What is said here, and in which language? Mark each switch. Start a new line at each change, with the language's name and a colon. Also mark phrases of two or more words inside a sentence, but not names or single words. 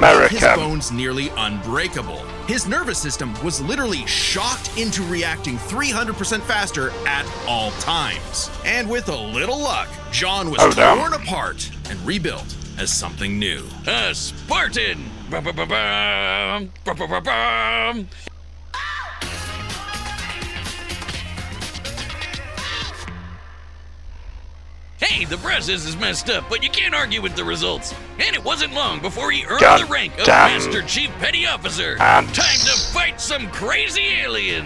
English: America. make his bones nearly unbreakable. His nervous system was literally shocked into reacting 300% faster at all times. And with a little luck, John was damn. torn apart and rebuilt as something new. A Spartan. Ba-ba-ba-bum, ba-ba-ba-bum. Hey, the process is messed up, but you can't argue with the results. And it wasn't long before he earned God the rank of damn. Master Chief Petty Officer. And- Time to fight some crazy aliens.